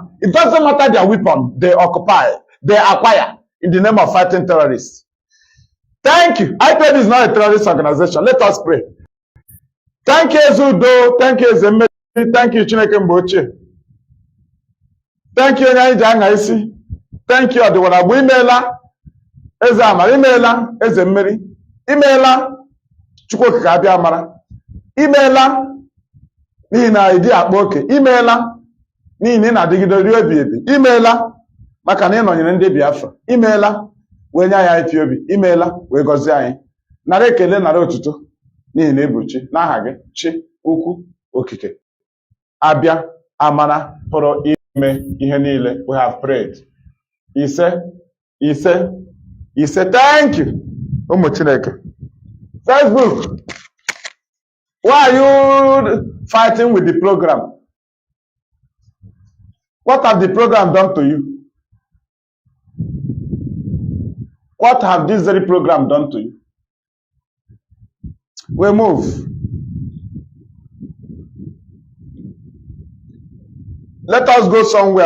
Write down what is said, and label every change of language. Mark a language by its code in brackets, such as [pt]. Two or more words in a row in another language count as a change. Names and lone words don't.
[en] It doesn't matter their weapon they occupy, they acquire in the name of fighting terrorists. Thank you. IPOB is not a terrorist organization. Let us pray. Thank you, Zudo. Thank you, Zemeri. Thank you, Chineke Mboche. Thank you, Nyanyi. Thank you, [ig] Adewarabu. Imela. Eze Amara. Imela. Eze Mmeri. Imela. Chukwu Kaka Amara. Imela. N'ihi na ịdị akpa oke. Imela. N'ihi na ị na-adịgide ruo ebi ebi. Imela. Maka na ị nọnyere ndị Biafra. Imela. Wee nye anyị IPOB. Imela. Wee gọzie anyị. Nara ekele, nara otuto. N'ihi na ebuchi n'aha gị chi ukwu okike abịa amara pụrụ ime ihe niile. [en] We have prayed. Ise. Thank you. [ig] Ụmụ Chineke. Facebook. [en] Why are you fighting with the program? What have the program done to you? What have this very program done to you? We move. Let us go somewhere.